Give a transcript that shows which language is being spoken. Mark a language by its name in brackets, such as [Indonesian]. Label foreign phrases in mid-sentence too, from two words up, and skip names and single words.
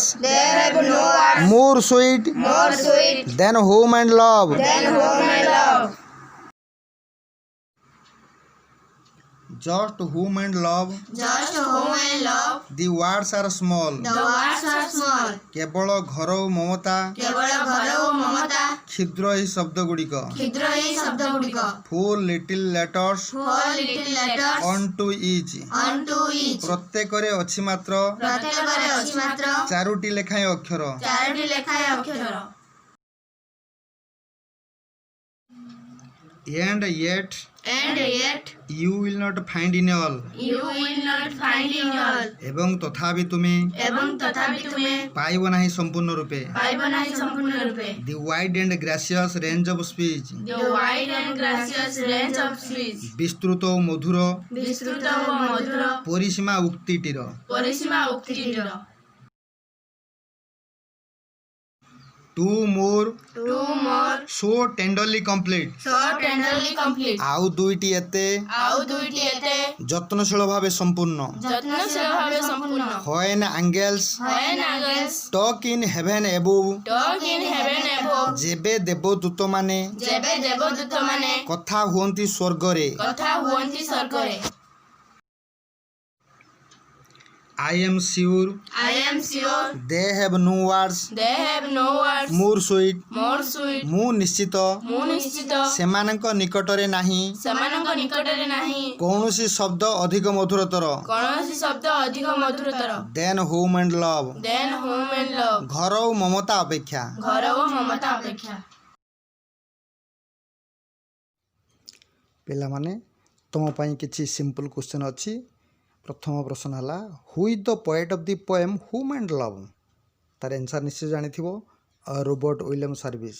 [English] they have no words more sweet more sweet than home and love. than home and love. Just whom and love, Just home and love, the words are small, the words are small, [Odia] କେବଳ ଘର ଓ ମମତା କେବଳ ଘର ଓ ମମତା, କ୍ଷୁଦ୍ର ଏହି ଶବ୍ଦ ଗୁଡ଼ିକ, କ୍ଷୁଦ୍ର ଏହି ଶବ୍ଦ ଗୁଡ଼ିକ, [English] four little letters four little letters unto each, unto each, [Odia] ପ୍ରତ୍ୟେକରେ ଅଛି ମାତ୍ର ପ୍ରତ୍ୟେକରେ ଅଛି ମାତ୍ର ଚାରୋଟି ଲେଖାଏଁ ଅକ୍ଷର। ଚାରୋଟି ଲେଖାଏଁ ଅକ୍ଷର। [English] And yet And yet you will not find in all, you will not find in all, [Odia] ଏବଂ ତଥାପି ତୁମେ ଏବଂ ତଥାପି ତୁମେ ପାଇବ ନାହିଁ ସମ୍ପୂର୍ଣ୍ଣ ରୂପେ, ପାଇବ ନାହିଁ ସମ୍ପୂର୍ଣ୍ଣ ରୂପେ, [English] the wide and gracious range of speech, the wide and gracious range of speech, [Odia] ବିସ୍ତୃତ ଓ ମଧୁର ବିସ୍ତୃତ ଓ ମଧୁର ପରିସୀମା ଉକ୍ତିଟିର। ପରିସୀମା ଉକ୍ତିଟିର। [English] Two more Two more so tenderly complete, so tenderly complete, [Odia] ଆଉ ଦୁଇଟି ଏତେ ଆଉ ଦୁଇଟି ଏତେ ଯତ୍ନଶୀଳ ଭାବେ ସମ୍ପୂର୍ଣ୍ଣ। ଯତ୍ନଶୀଳ ଭାବେ ସମ୍ପୂର୍ଣ୍ଣ, [English] When angels when angels talk in heaven above, talk in heaven above, [Odia] ଯେବେ ଦେବଦୂତମାନେ ଯେବେ ଦେବଦୂତମାନେ କଥା ହୁଅନ୍ତି ସ୍ୱର୍ଗରେ, କଥା ହୁଅନ୍ତି ସ୍ୱର୍ଗରେ, [English] I am sure I am sure they have no words they have no words more sweet, more sweet, [Odia] ମୁଁ ନିଶ୍ଚିତ ମୁଁ ନିଶ୍ଚିତ ସେମାନଙ୍କ ନିକଟରେ ନାହିଁ ସେମାନଙ୍କ ନିକଟରେ ନାହିଁ କୌଣସି ଶବ୍ଦ ଅଧିକ ମଧୁରତର କୌଣସି ଶବ୍ଦ ଅଧିକ ମଧୁରତର [English] than home and love, than home and love, [Odia] ଘର ଓ ମମତା ଅପେକ୍ଷା। ଘର ଓ ମମତା ଅପେକ୍ଷା। ପିଲାମାନେ ତୁମ ପାଇଁ କିଛି [English] simple question [Odia] ଅଛି। ପ୍ରଥମ ପ୍ରଶ୍ନ ହେଲା [English] who is the poet of the poem home and love? [Odia] ତାର ଆନ୍ସର୍ ନିଶ୍ଚୟ ଜାଣିଥିବ, ରୋବର୍ଟ ୱିଲିୟମ ସର୍ଭିସ୍।